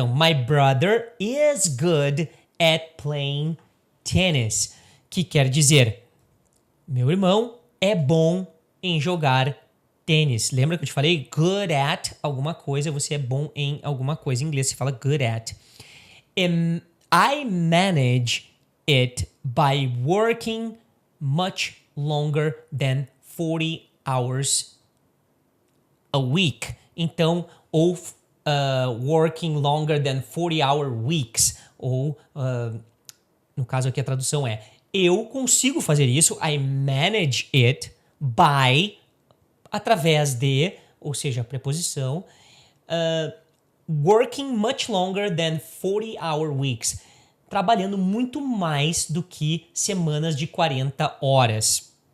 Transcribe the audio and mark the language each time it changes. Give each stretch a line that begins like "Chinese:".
English: Então, my brother is good at playing tennis.
Portuguese: Que quer dizer, meu irmão é bom em jogar tênis. Lembra que eu te falei? Good at alguma coisa, você é bom em alguma coisa. Em inglês se fala good at.
English: I manage it by working much longer than 40 hours a week. Então, ou working longer than 40-hour weeks.
Portuguese: Ou, no caso aqui a tradução é, eu consigo fazer isso, I manage it by, através de, ou seja, a preposição,
English: working much longer than 40-hour weeks,
Portuguese: trabalhando muito mais do que semanas de 40 horas.